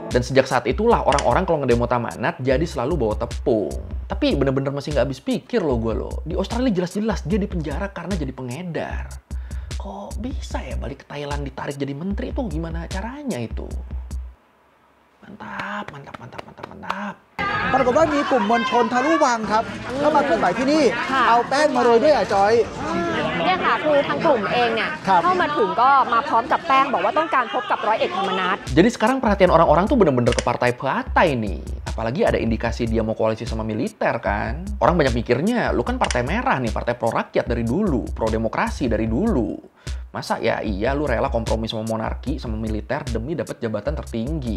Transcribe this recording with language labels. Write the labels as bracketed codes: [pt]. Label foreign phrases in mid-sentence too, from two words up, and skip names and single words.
[id] Dan sejak saat itulah orang-orang kalau ngedemo Tamanat jadi selalu bawa tepung. Tapi bener-bener masih nggak habis pikir loh gue loh. Di Australia jelas-jelas dia dipenjara karena jadi pengedar. Kok bisa ya balik ke Thailand ditarik jadi menteri itu gimana caranya itu? Mantap, mantap, mantap, mantap, mantap. [th] ปรากฏว่ามีกลุ่มมวลชนทะลุวังครับแล้วมาเคลื่อนไหวที่นี่ ค่ะ เอาแป้งมาโรยด้วยจอย เนี่ยค่ะคือทางกลุ่มเองเนี่ย ครับ เข้ามาถึงก็มาพร้อมกับแป้งบอกว่าต้องการพบกับร้อยเอกธรรมนัส [id] Jadi sekarang perhatian orang-orang tuh bener-bener ke partai Phatai nih. Apalagi ada indikasi dia mau koalisi sama militer kan. Orang banyak mikirnya, lu kan partai merah nih, partai pro rakyat dari dulu, pro demokrasi dari dulu. Masa ya iya lu rela kompromi sama monarki, sama militer demi dapat jabatan tertinggi.